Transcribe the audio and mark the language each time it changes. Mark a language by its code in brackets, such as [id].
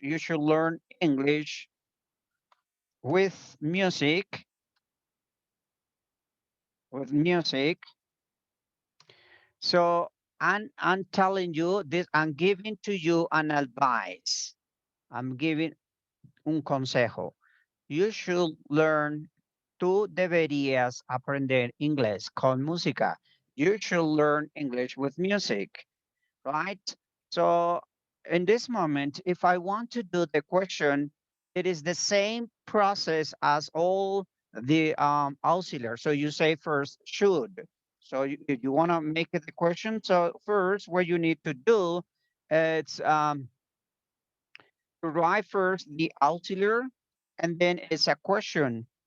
[en] You should learn English with music, with music. So I'm telling you this, I'm giving to you an advice. I'm giving [es] un consejo. [en] You should learn. [es] Tú deberías aprender inglés con música. [en] You should learn English with music, right? So in this moment, if I want to do the question, it is the same process as all the auxiliary. So you say first should. So if you want to make it the question, so first what you need to do, it's to write first the auxiliary, and then it's a question.